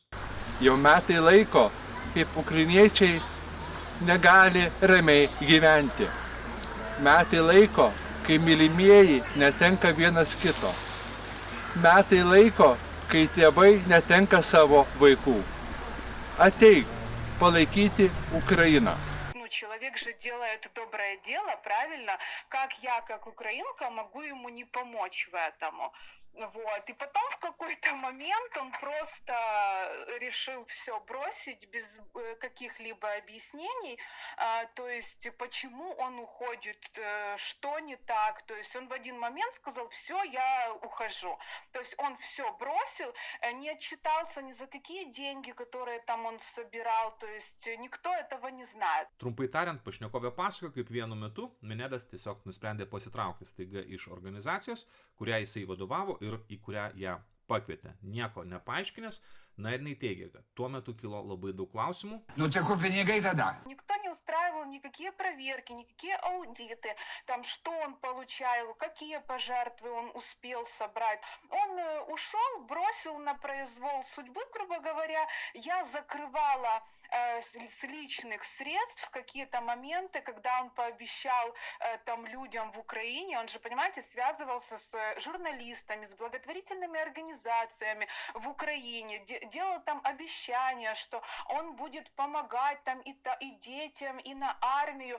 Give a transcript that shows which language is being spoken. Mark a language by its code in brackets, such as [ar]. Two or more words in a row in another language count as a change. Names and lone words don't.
[lt] Jau metai laiko, kaip ukrainiečiai negali ramiai gyventi. Metai laiko, kai mylimieji netenka vienas kito. Metai laiko, kai tėvai netenka savo vaikų. Ateik palaikyti Ukrainą. [ru] Человек же делает доброе дело, правильно? Как я, как украинка, могу ему не помочь в этом? Вот. И потом в какой-то момент он просто решил все бросить без каких-либо объяснений. То есть, почему он уходит, что не так. То есть, он в один момент сказал, все, я ухожу. То есть, он все бросил, не отчитался ни за какие деньги, которые там он собирал. То есть, никто этого не знает. [lt] Trumpai tariant, pašnekovė pasakojo, kaip vienu metu Minedas tiesiog nusprendė pasitraukti staiga iš organizacijos, kurią jisai vadovavo ir į kurią ją pakvietė. Nieko nepaaiškinęs, Na ir jinai teigia, kad tuo metu kilo labai daug klausimų. [ru] Ну ты купи не тогда. Никто не устраивал никакие проверки, никакие аудиты, там, что он получал, какие пожертвы он успел собрать. Он ушел, бросил на произвол судьбы, грубо говоря. Я закрывала с личных средств какие-то моменты, когда он пообещал там людям в Украине, он же, понимаете, связывался с журналистами, с благотворительными организациями в Украине, делал там обещания, что он будет помогать там и детям, и на армию.